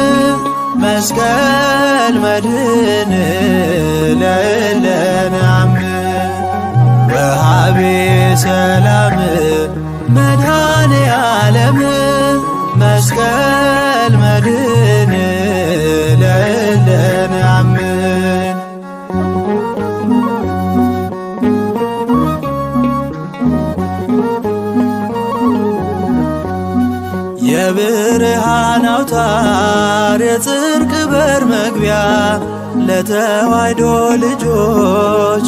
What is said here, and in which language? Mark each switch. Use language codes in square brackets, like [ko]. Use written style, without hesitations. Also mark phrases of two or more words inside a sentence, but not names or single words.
[gez] መስቀል መድህን ለእለ ነአምን። ወሃቤ ሰላም መድኃኔ ዓለም መስቀል መድህን ለእለ ነአምን። [am] የብርሃን አውታር የጽድቅ በር መግቢያ ለተዋሕዶ ልጆች